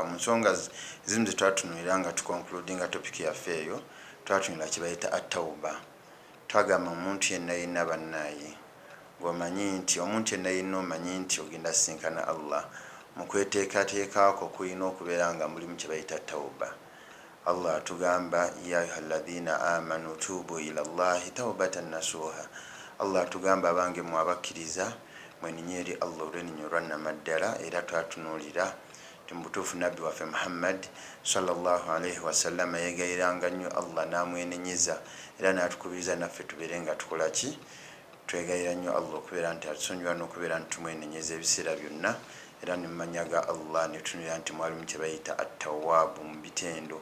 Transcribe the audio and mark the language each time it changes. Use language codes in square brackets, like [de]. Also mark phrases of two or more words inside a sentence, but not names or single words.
[lg] Mu nsonga ezimu ze twatunuulira nga tukonkludinga topiki yaffe eyo, twatunuulira kye bayita at-tawba. Twagamba omuntu yenna yenna bannaaye ng'omanyi nti omuntu yenna yenna omanyi nti ogenda sinkana Allah, mu kweteekateekako kulina okubeera nga mulimu kye bayita tawba. [ar] Allah atugamba يا أيها الذين آمنوا توبوا إلى الله توبة نصوحا. [lg] Allah atugamba abange mu abakkiriza mweninye eri Allah olw'eninnyo olwannamaddala. Era twatunuulira ti mu butuufu nabbi waffe Muhammad [ar] صلى الله عليه وسلم [lg] yeegayiranga nnyo Allah n'amwenenyeza, era n'atukubiriza naffe tubeere nga tukola ki, twegayira nnyo Allah okubeera nti atusonyiwa n'okubeera nti tumwenenyeza ebiseera byonna, era ne mumanya ga Allah ne tutunulira nti mwalimu kye bayita at-tawwaabu mu bitendo.